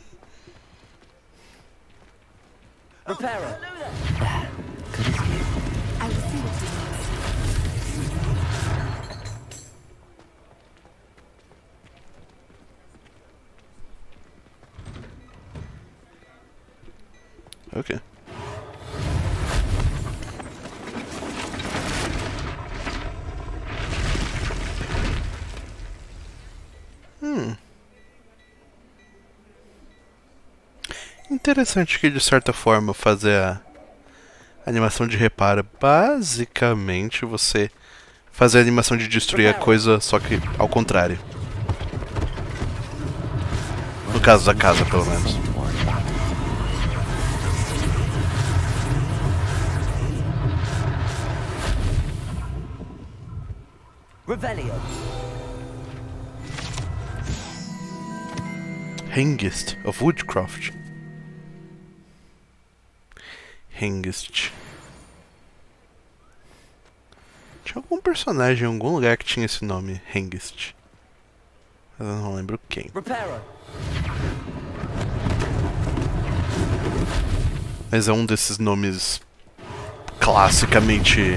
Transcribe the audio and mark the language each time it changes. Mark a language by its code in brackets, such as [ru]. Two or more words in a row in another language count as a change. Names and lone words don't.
[en] Repairer. I will see what he Okay. [pt] Interessante que de certa forma fazer a animação de reparo, basicamente você fazer a animação de destruir a coisa, só que ao contrário. No caso da casa, pelo menos. Revelio. Hengist of Woodcroft. Hengist. Tinha algum personagem em algum lugar que tinha esse nome, Hengist. Mas eu não lembro quem. Mas é um desses nomes classicamente...